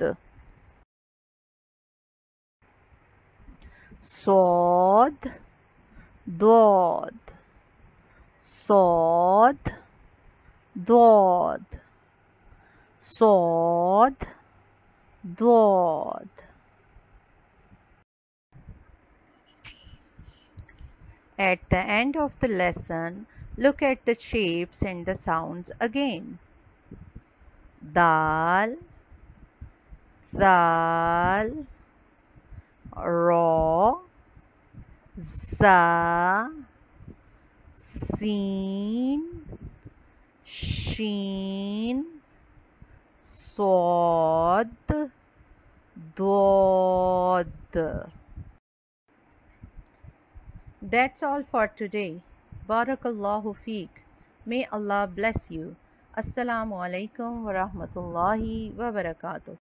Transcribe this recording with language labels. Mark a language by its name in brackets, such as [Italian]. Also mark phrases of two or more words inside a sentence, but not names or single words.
[Arabic] صاد، ضاد، صاد، ضاد، صاد، ضاد. [English] At the end of the lesson, look at the shapes and the sounds again. [Arabic] Dal, ذال، را، زا, سين، شين، صاد، ضاد. [English] That's all for today. [Arabic] بارك الله فيك. [English] May Allah bless you. [Arabic] السلام عليكم ورحمة الله وبركاته.